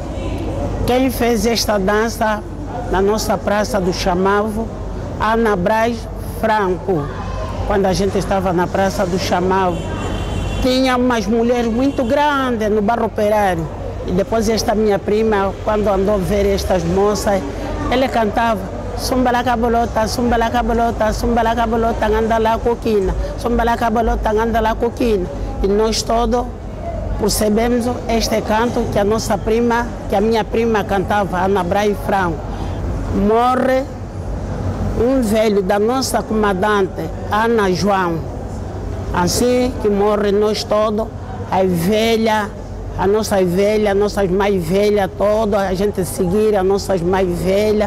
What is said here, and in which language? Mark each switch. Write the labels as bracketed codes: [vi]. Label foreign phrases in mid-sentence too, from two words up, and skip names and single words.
[pt] Quem fez esta dança na nossa Praça do Chamavo, Ana Braz Franco. Quando a gente estava na Praça do Chamavo, tinha umas mulheres muito grandes no Barro Operário. E depois esta minha prima, quando andou ver estas moças, ela cantava Sumbala cabolota, sumbala cabolota, sumbala cabolota, anda lá coquina, sumbala cabolota, anda lá coquina. E nós todos percebemos este canto que a nossa prima, que a minha prima cantava, Ana Braz Franco. Morre um velho da nossa comandante, Ana João. Assim que morre nós todos, as nossas mais velhas, todas, a gente seguir as nossas mais velhas.